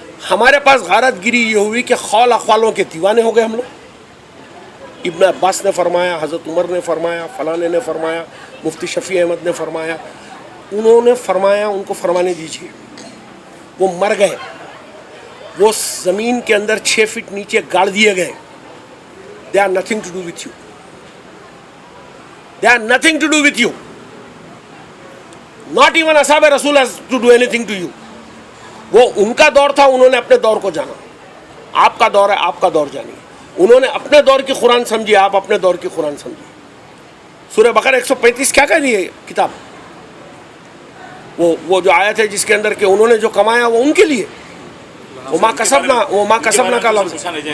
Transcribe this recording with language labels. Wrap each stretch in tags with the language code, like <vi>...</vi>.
<ur>ہمارے پاس غارت گیری یہ ہوئی کہ قول اقوالوں کے دیوانے ہو گئے ہم لوگ. ابن عباس نے فرمایا, حضرت عمر نے فرمایا, فلانے نے فرمایا, مفتی شفیع احمد نے فرمایا. انہوں نے فرمایا, ان کو فرمانے دیجیے. وہ مر گئے, وہ زمین کے اندر 6 فٹ نیچے گاڑ دیے گئے.</ur> <en>They are nothing to do with you. They are nothing to do with you. Not even اصحاب رسول has to do anything to you.</en> <ur>وہ ان کا دور تھا, انہوں نے اپنے دور کو جانا. آپ کا دور ہے, آپ کا دور جانیے. انہوں نے اپنے دور کی قرآن سمجھی, آپ اپنے دور کی قرآن سمجھیے. سورہ بقرہ 135 کیا کہہ رہی ہے کتاب؟ وہ جو آیت ہے جس کے اندر کہ انہوں نے جو کمایا وہ ان کے لیے, وہ ماں کسبنا کا لفظ.</ur>